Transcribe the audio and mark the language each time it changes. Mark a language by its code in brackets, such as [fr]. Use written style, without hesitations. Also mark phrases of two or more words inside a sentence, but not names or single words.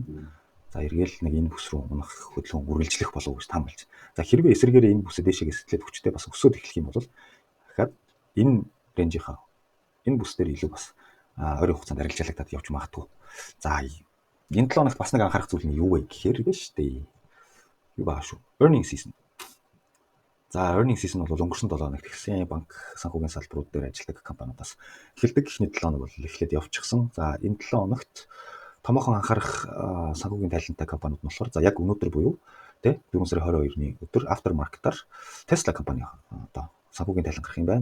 [mn] За эргээл нэг энэ бүс рүү унах хөдөлгөөн үргэлжлэх болов гэж таамаглаж. За хэрвээ эсрэгээр энэ бүсээ дээшээ сэтлээд хүчтэй бас өсөд эхлэх юм бол дахиад энэ рейнжийнхаа энэ бүс дээр илүү бас ойрын хугацаанд арилжаалагдаад явж магадгүй. За энэ 7 хоногт бас нэг анхаарах зүйл нь юу вэ гэхээр биш дээ. Юу байгаа шүү? [en] Earning season. [mn] За [en] earning season [mn] бол өнгөрсөн 7 хоногт ихсэн банк санхүүгийн салбарууд дээр ажилладаг компаниудаас эхэлдэг. Эхний 7 хоног бол эхлээд явчихсан. За энэ 7 хоногт томоохон анхаарах санхүүгийн тайлантай компаниуд нь болохоор за яг өнөөдөр буюу тэ 4 сарын 22-ны өдөр aftermarket-аар Tesla компани одоо санхүүгийн тайлан гарах юм байна.